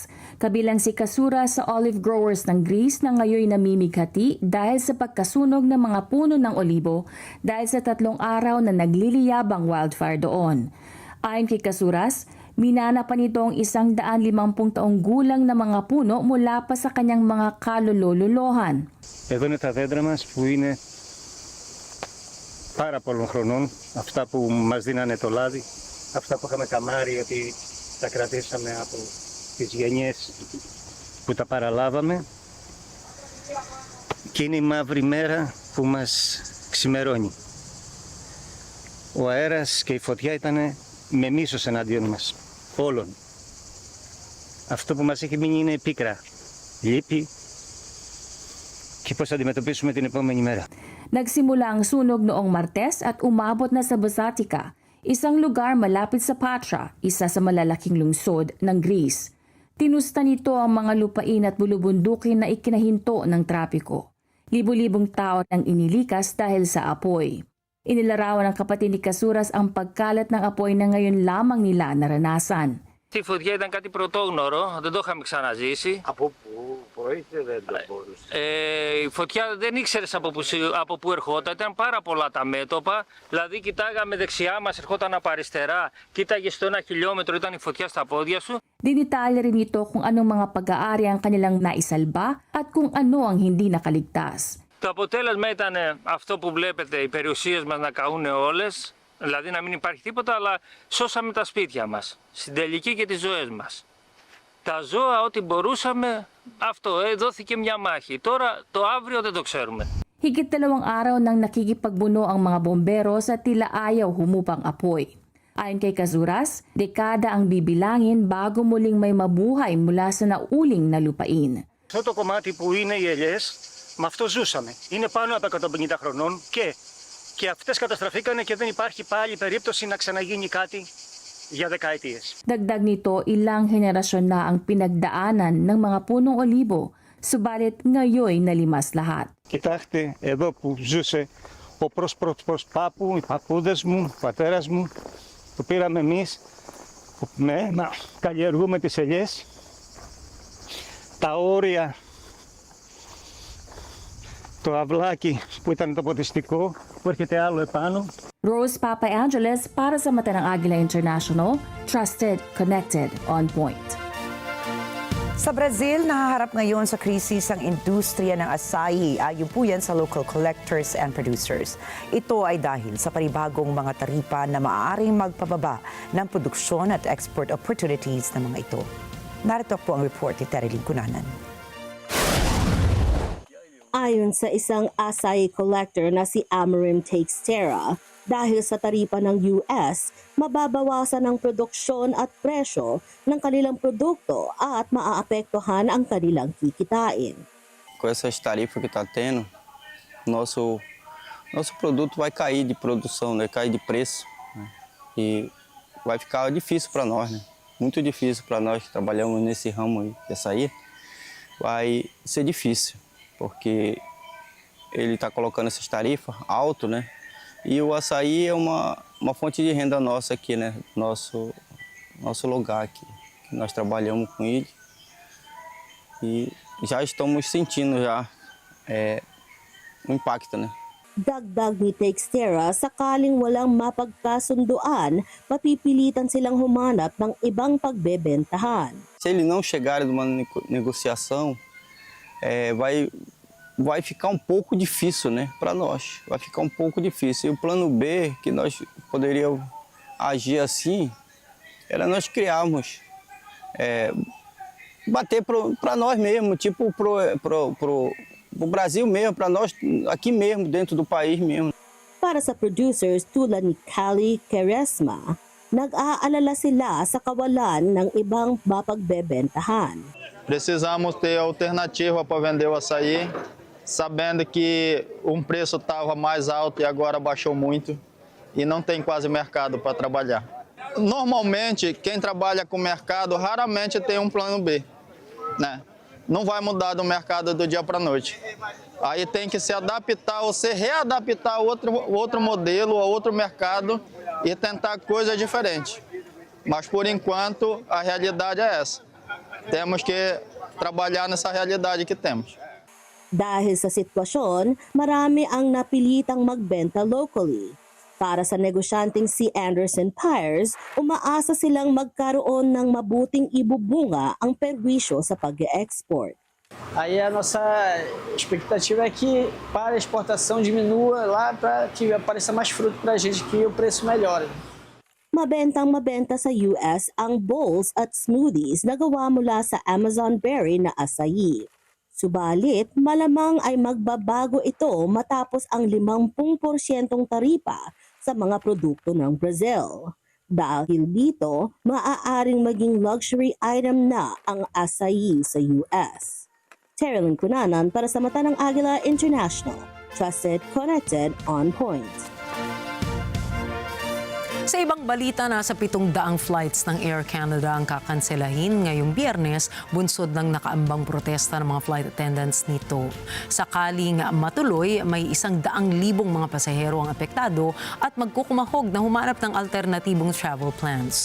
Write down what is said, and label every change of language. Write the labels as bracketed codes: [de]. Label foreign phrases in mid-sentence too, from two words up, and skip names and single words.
[tl] Kabilang si Kasuras sa [en] olive growers [tl] ng Greece na ngayon namimighati dahil sa pagkasunog ng mga puno ng olibo dahil sa 3 araw na nagliliyabang wildfire doon. Ayon kay Kasuras, minana pa nito ang 150 taong gulang na mga puno mula pa sa kanyang mga kalululuhan. [el] Εδώ είναι τα δέντρα μας που είναι πάρα πολλών χρονών, αυτά που μας δίνανε το λάδι, αυτά που είχαμε καμάρει ότι τα κρατήσαμε από τις γενιές που τα παραλάβαμε και είναι η μαύρη μέρα που μας ξημερώνει. Ο αέρας και η φωτιά ήταν με μίσος εναντίον μας, όλων. Αυτό που μας έχει μείνει είναι πίκρα, λύπη και πώς θα αντιμετωπίσουμε την επόμενη μέρα. [tl] Nagsimula ang sunog noong Martes at umabot na sa Basatika, isang lugar malapit sa Patra, isa sa malalaking lungsod ng Greece. Tinusta nito ang mga lupain at bulubundukin na ikinahinto ng trapiko. Libo-libong tao ang inilikas dahil sa apoy. Inilarawan ng kapatid ni Kasuras ang pagkalat ng apoy na ngayon lamang nila naranasan. [el] Η φωτιά ήταν κάτι πρωτόγνωρο, δεν το είχαμε ξαναζήσει. Από πού προήλθε, δεν το μπορούσε. Η φωτιά δεν ήξερες από πού ερχόταν, ήταν πάρα πολλά τα μέτωπα. Δηλαδή κοιτάγαμε δεξιά μας, ερχόταν από αριστερά, κοίταγες στο 1 χιλιόμετρο, ήταν η φωτιά στα πόδια σου. [tl] Dinitalya rin ito kung anong mga pag-aari ang kanilang naisalba at kung ano ang hindi nakaligtas. [el] Το αποτέλεσμα ήταν αυτό που βλέπετε, οι περιουσίες μας να καούν όλες. Δηλαδή να μην υπάρχει τίποτα, αλλά σώσαμε τα σπίτια μας, στην τελική και τις ζωές μας. Τα ζώα, ό,τι μπορούσαμε, αυτό, δόθηκε μια μάχη. Τώρα, το αύριο δεν το ξέρουμε. [tl] Higit 2 araw nang nakikipagbuno ang mga bombero sa tila ayaw humupang apoy. Ayon kay Kasuras, dekada ang bibilangin bago muling may mabuhay mula sa nauling na lupain. [el] Αυτό το κομμάτι που είναι οι ελιές, με αυτό ζούσαμε. Είναι πάνω από 150 χρονών και αυτές καταστραφήκανε και δεν υπάρχει πάλι περίπτωση να ξαναγίνει κάτι για δεκαετίες. [tl] Dagdag nito, ilang henerasyon na ang pinagdaanan ng mga punong olibo, subalit ngayon nalimas lahat. [el] Κοιτάξτε εδώ που ζούσε ο προσπάπου, οι παππούδες μου, ο πατέρας μου, το πήραμε εμείς να καλλιεργούμε τις ελιές, τα όρια, το αυλάκι που ήταν το ποτιστικό, που έρχεται άλλο επάνω. [tl] Rose Papa Angeles para sa mata ng Agila International, [en] trusted, connected, on point. [tl] Sa Brazil, nahaharap ngayon sa krisis ang industriya ng asayi. Ayon po yan sa [en] local collectors and producers. [tl] Ito ay dahil sa panibagong mga taripa na maaaring magpababa ng produksyon at [en] export opportunities [tl] ng mga ito. Narito po ang report ni Terilyn Cunanan. Ayon sa isang acai collector na si Amarim Textera, dahil sa taripa ng US, mababawasan ang produksyon at presyo ng kanilang produkto at maaapektuhan ang kanilang kikitain. [pt] Com essas tarifas que está tendo, nosso produto vai cair de produção, vai cair de preço, né? E vai ficar difícil para nós, né? Muito difícil para nós que trabalhamos nesse ramo aí, de açaí, vai ser difícil. Porque ele está colocando essas tarifas alto, né? E o açaí é uma fonte de renda nossa aqui, né? Nosso lugar aqui, que nós trabalhamos com ele. E já estamos sentindo já o impacto, né? [tl] Dagdag ni Textera, sakaling walang mapagkasunduan, mapipilitan silang humanap ng ibang pagbebentahan. [pt] Se ele não chegar de uma negociação, vai ficar um pouco difícil, né, para nós. Vai ficar um pouco difícil. E o plano B, que nós poderíamos agir assim, era nós criarmos, bater para nós mesmo, tipo pro Brasil mesmo, para nós aqui mesmo, dentro do país mesmo. [tl] Para sa producers tulad ni Kali Keresma, nag-aalala sila sa kawalan ng ibang mapagbebentahan. [pt] Precisamos ter alternativa para vender o açaí, sabendo que um preço estava mais alto e agora baixou muito e não tem quase mercado para trabalhar. Normalmente, quem trabalha com mercado raramente tem um plano B, né? Não vai mudar do mercado do dia para a noite. Aí tem que se adaptar ou se readaptar a outro modelo, a outro mercado e tentar coisas diferentes. Mas, por enquanto, a realidade é essa. Temos que trabalhar nessa realidade que temos. [tl] Dahil sa sitwasyon, marami ang napilitang magbenta locally. Para sa negosyanteng si Anderson Pires, umaasa silang magkaroon ng mabuting ibubunga ang perwisyo sa pag-export. [pt] Aí a nossa expectativa é que para a exportação diminua lá para que apareça mais fruto para a gente, que o preço melhore. [tl] Mabentang mabenta sa US ang bowls at smoothies na gawa mula sa Amazon berry na acai. Subalit, malamang ay magbabago ito matapos ang 50% taripa sa mga produkto ng Brazil. Dahil dito, maaaring maging [en] luxury item [tl] na ang acai sa US. Terilyn Cunanan para sa Mata ng Agila International. [en] Trusted, connected, on point. [tl] Sa ibang balita, nasa 700 flights ng Air Canada ang kakanselahin ngayong Biyernes, bunsod ng nakaambang protesta ng mga [en] flight attendants [tl] nito. Sakaling matuloy, may 100,000 mga pasahero ang apektado at magkukumahog na humanap ng alternatibong [en] travel plans.